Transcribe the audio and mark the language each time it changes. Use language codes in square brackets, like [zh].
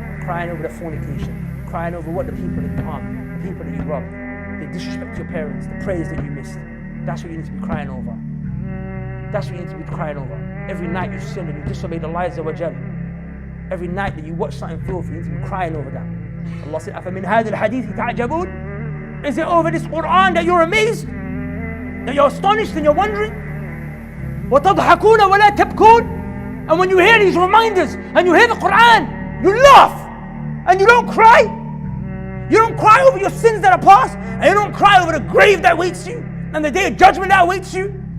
[en] Crying over the fornication. Crying over what the people that you harm, the people that you rob, the disrespect to your parents, the prayers that you missed. That's what you need to be crying over. That's what you need to be crying over. Every night you sin and you disobey the lies of Jal. Every night that you watch something filthy, you need to be crying over that. Allah said, [ar] أَفَمِنْ هَذِا الْحَدِيثِ تَعْجَبُونَ? [en] Is it over this Quran that you're amazed? That you're astonished and you're wondering? [ar] وَتَضْحَكُونَ وَلَا تَبْكُونَ? [en] And when you hear these reminders and you hear the Quran, you laugh and you don't cry. You don't cry over your sins that are past, and you don't cry over the grave that waits you and the day of judgment that awaits you.